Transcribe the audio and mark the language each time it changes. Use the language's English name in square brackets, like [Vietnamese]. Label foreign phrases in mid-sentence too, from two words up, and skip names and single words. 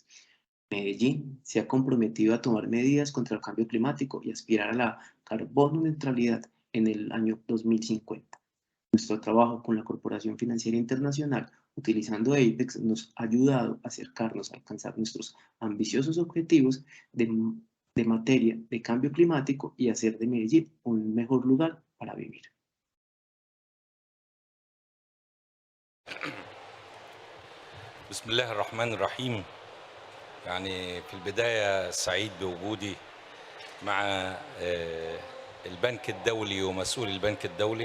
[Spanish] Medellín se ha comprometido a tomar medidas contra el cambio climático y aspirar a la carbono neutralidad en el año 2050. Nuestro trabajo con la Corporación Financiera Internacional, utilizando APEX, nos ha ayudado a acercarnos a alcanzar nuestros ambiciosos objetivos de materia de cambio climático y hacer de Medellín un mejor lugar para vivir. [Arabic] بسم الله الرحمن الرحيم. يعني في البداية سعيد بوجودي مع البنك الدولي ومسؤول البنك الدولي.